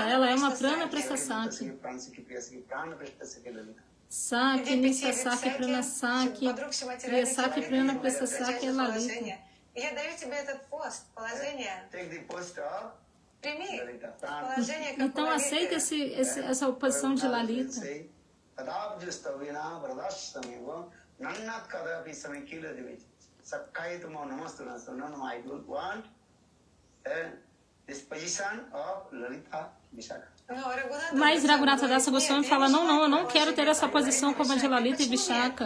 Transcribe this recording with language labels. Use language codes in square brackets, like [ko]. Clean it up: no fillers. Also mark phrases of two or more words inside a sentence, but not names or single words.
[pt] Ela é uma Prana Presta Sakya. Sakya, Nisa Sakya, Prana Sakya, Kriya Sakya, Prana Presta Sakya é Lalita. [ru] Я даю тебе этот пост, положение. Прими положение как [pt] Então aceita essa posição de Lalita. Mas Raghunatha Dasa Goswami fala, não, eu não quero ter essa posição como a de Lalita e Vishaka.